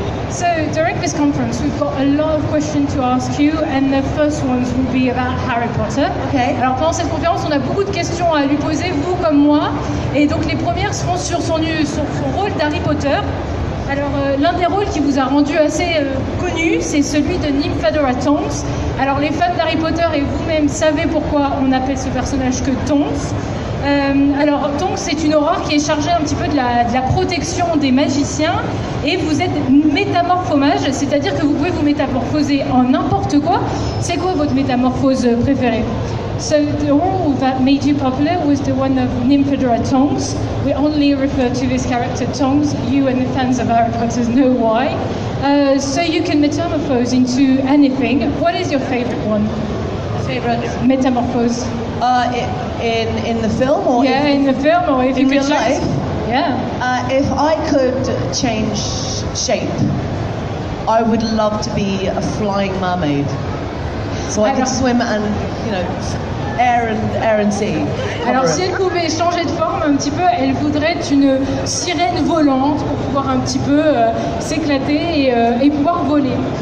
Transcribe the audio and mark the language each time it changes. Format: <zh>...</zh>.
<en>So, during this conference, we've got a lot of questions to ask you, and the first ones will be about Harry Potter. Okay.</en> <fr>Alors, pendant cette conférence, on a beaucoup de questions à lui poser, vous comme moi, et donc les premières seront sur son rôle d'Harry Potter. Alors, l'un des rôles qui vous a rendu assez connu, c'est celui de Nymphadora Tonks. Alors, les fans d'Harry Potter et vous-même savez pourquoi on appelle ce personnage que Tonks. Alors, Tonks, c'est une aurore qui est chargée un petit peu de la protection des magiciens, et vous êtes métamorphomage, c'est-à-dire que vous pouvez vous métamorphoser en n'importe quoi. C'est quoi votre métamorphose préférée?</fr> <en>So the role that made you popular was the one of Nymphadora Tonks. We only refer to this character Tonks. You and the fans of Harry Potter know why. So you can metamorphose into anything. What is your favorite one? Favorite Metamorphose. In the film or in the film, or if in you real could life? Yeah. If I could change shape, I would love to be a flying mermaid, so I could swim and air and sea.</en> <fr>Alors si elle pouvait changer de forme un petit peu, elle voudrait être une sirène volante pour pouvoir un petit peu s'éclater et pouvoir voler.</fr>